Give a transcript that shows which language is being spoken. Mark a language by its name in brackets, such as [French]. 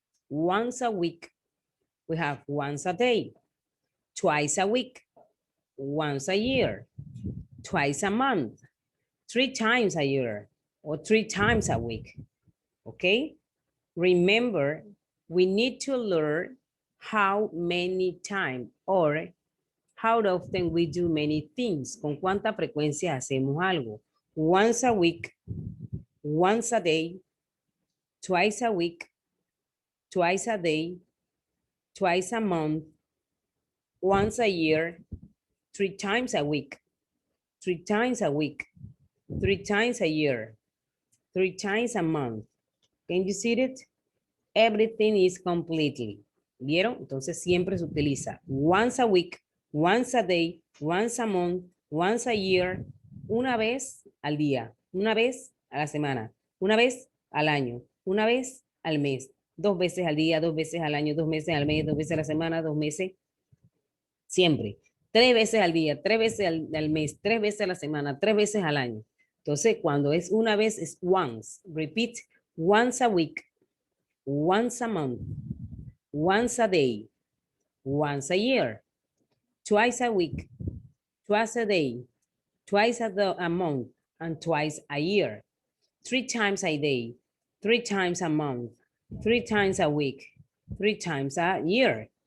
[English] Once a week. We have once a day. Twice a week. Once a year. Twice a month. 3 times a year. Or 3 times a week. Okay? Remember, we need to learn how many times or how often we do many things. [Spanish] Con cuánta frecuencia hacemos algo. [English] Once a week. Once a day. Twice a week. Twice a day, twice a month, once a year, 3 times a week, 3 times a week, 3 times a year, 3 times a month. Can you see it? Everything is completely. [Spanish] ¿Vieron? Entonces siempre se utiliza [English] once a week, once a day, once a month, once a year, [Spanish] una vez al día, una vez a la semana, una vez al año, una vez al mes, 2 veces al día, 2 veces al año, 2 meses al mes, 2 veces a la semana, 2 meses, siempre. 3 veces al día, 3 veces al mes, 3 veces a la semana, 3 veces al año. Entonces, cuando es una vez es once. [English] Repeat, once a week, once a month, once a day, once a year, twice a week, twice a day, twice a month, and twice a year, 3 times a day, 3 times a month, 3 times a week, 3 times a year.